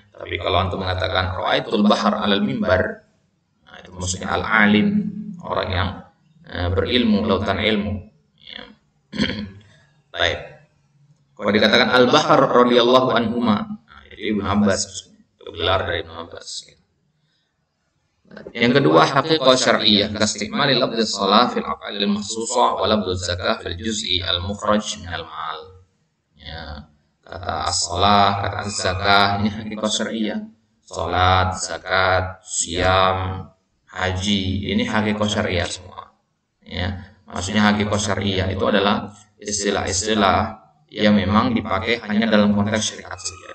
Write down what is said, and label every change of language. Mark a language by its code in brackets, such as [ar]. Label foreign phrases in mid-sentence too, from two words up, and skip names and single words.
[id] Tapi kalau antum mengatakan [ar] رأيت البحر على المنبر, [id] nah, itu maksudnya al-alim, orang yang berilmu, lautan ilmu. Ya. Baik. Kalau dikatakan [ar] البحر رضي الله عنهما, [id] nah, itu Ibnu Abbas, itu gelar dari Ibnu Abbas. Yang kedua, [ar] حقيقة شرعية كاستعمال لفظ صلاة في الأفعال المخصوصة ولفظ زكاة في الجزء المخرج من المال. [id] Ya. Kata as-shalah, kata az-zakah, ini hakikat syariah. Salat, zakat, siam, haji, ini hakikat syariah semua. Ya, maksudnya hakikat syariah itu adalah istilah-istilah yang memang dipakai hanya dalam konteks syariat saja.